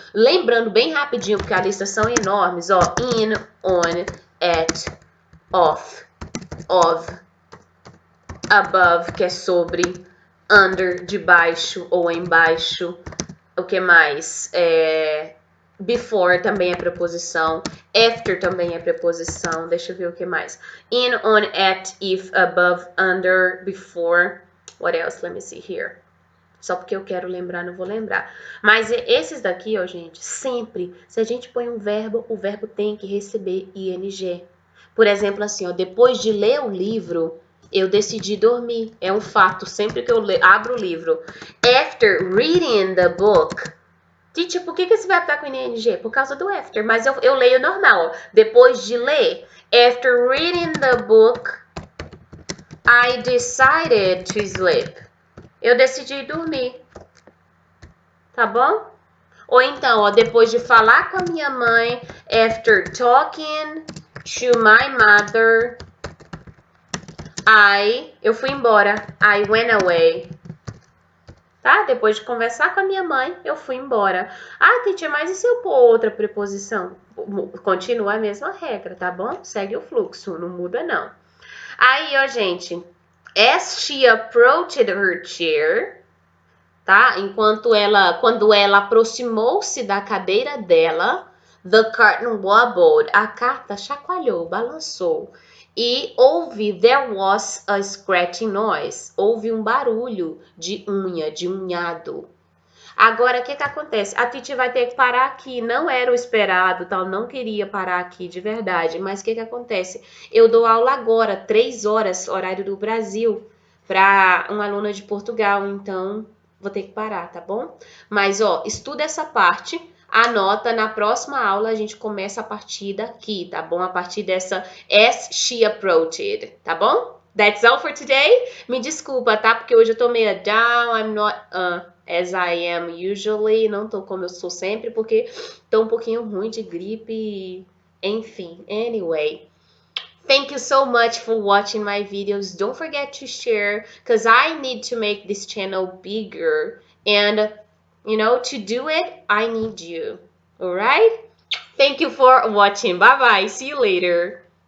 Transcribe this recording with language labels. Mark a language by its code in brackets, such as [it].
[pt] Lembrando bem rapidinho, porque a lista são enormes, ó. In, on, at, of, above, que é sobre, under, debaixo ou embaixo. O que mais? Before também é preposição. After também é preposição. Deixa eu ver o que mais. [en] In, on, at, if, above, under, before. What else? Let me see here. [pt] Só porque eu quero lembrar, não vou lembrar. Mas esses daqui, ó, gente, sempre, se a gente põe um verbo, o verbo tem que receber ing. Por exemplo, assim, ó, depois de ler o livro, eu decidi dormir. É um fato. Sempre que eu abro o livro. [en] After reading the book. [pt] Teacher, por que esse verbo tá com ing? Por causa do after. Mas eu leio normal. Depois de ler. [en] After reading the book, I decided to sleep. [pt] Eu decidi dormir. Tá bom? Ou então, ó, depois de falar com a minha mãe. [en] After talking to my mother, [pt] eu fui embora. [en] I went away. [pt] Tá? Depois de conversar com a minha mãe, eu fui embora. Ah, teacher, mas e se eu pôr outra preposição? Continua a mesma regra, tá bom? Segue o fluxo, não muda não. Aí, ó, gente. [en] As she approached her chair, tá? [pt] Quando ela aproximou-se da cadeira dela, [en] the curtain wobbled. [pt] A carta chacoalhou, balançou. [en] E there was a scratching noise. [pt] Houve um barulho de unha, de unhado. Agora, o que acontece? A Titi vai ter que parar aqui. Não era o esperado, tal. Não queria parar aqui, de verdade. Mas o que acontece? Eu dou aula agora, 3 horas, horário do Brasil, para uma aluna de Portugal. Então, vou ter que parar, tá bom? Mas, ó, estuda essa parte. Anota, na próxima aula a gente começa a partir daqui, tá bom? A partir dessa [en] as she approached, [pt] tá bom? [en] That's all for today. [pt] Me desculpa, tá? Porque hoje eu tô meio [en] down, I'm not as I am usually. [pt] Não tô como eu sou sempre, porque tô um pouquinho ruim de gripe, enfim. [en] Anyway. Thank you so much for watching my videos. Don't forget to share, because I need to make this channel bigger. And to do it, I need you. All right? Thank you for watching. Bye-bye. See you later.